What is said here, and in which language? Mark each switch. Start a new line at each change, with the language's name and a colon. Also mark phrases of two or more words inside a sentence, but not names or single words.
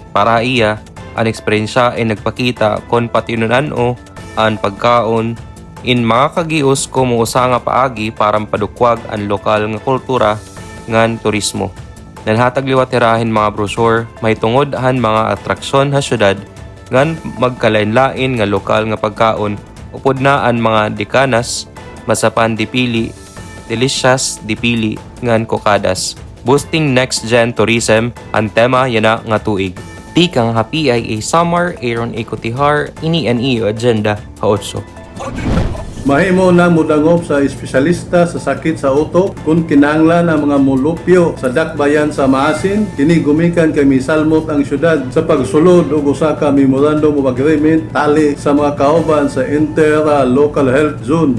Waray: Para iya, ang eksperyensya ay nagpakita kon patinunan o ang pagkaon in mga kagios kumuusa nga paagi para padukwag ang lokal nga kultura ngan turismo. Nalhatag liwat tirahin mga brochure, may tungod han mga atraksyon ha syudad ngan magkalain-lain nga lokal nga pagkaon upod na ang mga dekanas, masapan dipili, delicious dipili ngan kokadas.
English: Boosting next-gen tourism
Waray: ang tema yana nga tuig. Tikang ha PIA Samar, Aaron A. Cotihar, ini ang iyo Agenda Ha-8.
Cebuano: Mahimo na mudangop sa espesyalista sa sakit sa utok kung kinahanglan ang mga molupyo sa dakbayan sa Maasin. Kini gumikan kay misalmot ang syudad sa pagsulod og usa ka
English: memorandum of agreement
Cebuano: tali sa mga kauban sa
English: inter-local health zone.